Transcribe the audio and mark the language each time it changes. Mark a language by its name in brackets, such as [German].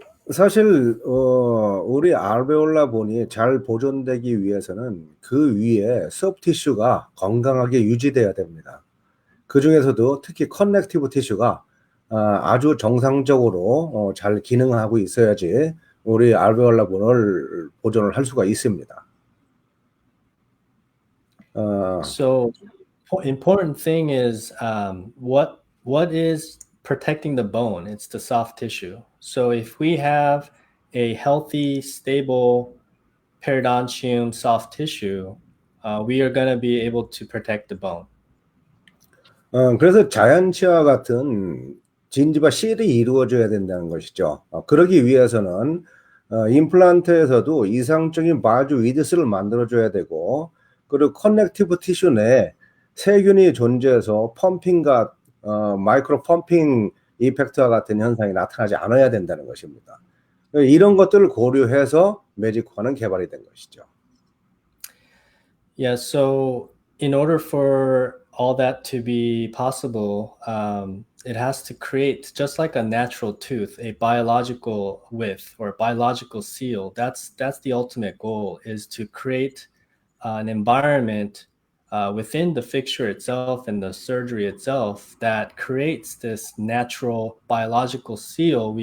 [Korean] 사실 우리 알베올라 본이 잘 보존되기 위해서는 그 위에 소프티슈가 건강하게 유지돼야 됩니다. 그 중에서도 특히 커넥티브 티슈가 아주 정상적으로 잘 기능하고 있어야지 우리 알베올라 본을 보존을 할 수가 있습니다. [English] So important thing is what is protecting the bone? It's the soft tissue. So if we have a healthy, stable periodontium soft tissue, we are going to be able to protect the bone. [Korean] 그래서 자연치와 같은 진지바 실이 이루어져야 된다는 것이죠. 그러기 위해서는 임플란트에서도 이상적인 바주 위드스를 만들어줘야 되고, 그리고 커넥티브 티슈 내에 세균이 존재해서 펌핑과 마이크로 펌핑 이펙트와 같은 현상이 나타나지 않아야 된다는 것입니다. 이런 것들을 고려해서 매직코어는 개발이 된 것이죠. [English] Yeah, so in order for all that to be possible, it has to create, just like a natural tooth, a biological width or biological seal. That's the ultimate goal, is to create an environment within the fixture itself and the surgery itself that creates this natural biological seal.